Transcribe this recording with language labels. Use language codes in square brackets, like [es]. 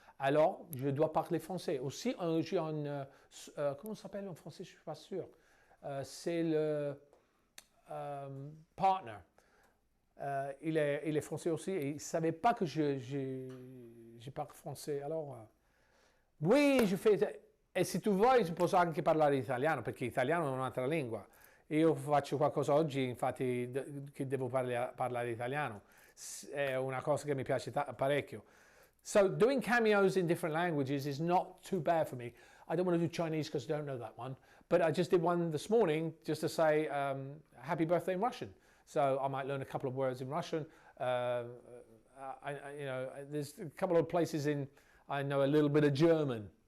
[fr] Alors, je dois parler français. Aussi, j'ai un, comment ça s'appelle en français? Je ne suis pas sûr. C'est le partner. Il est français aussi et il ne savait pas que je parle français. Alors, oui, je fais... [it] E se tu vuoi posso anche parlare italiano, perché italiano è un'altra lingua. Io faccio qualcosa oggi, infatti, che devo parlare italiano. È una cosa che mi piace parecchio. [en] So doing cameos in different languages is not too bad for me. I don't want to do Chinese because I don't know that one. But I just did one this morning just to say happy birthday in Russian. So I might learn a couple of words in Russian. You know, there's a couple of places I know a little bit of German.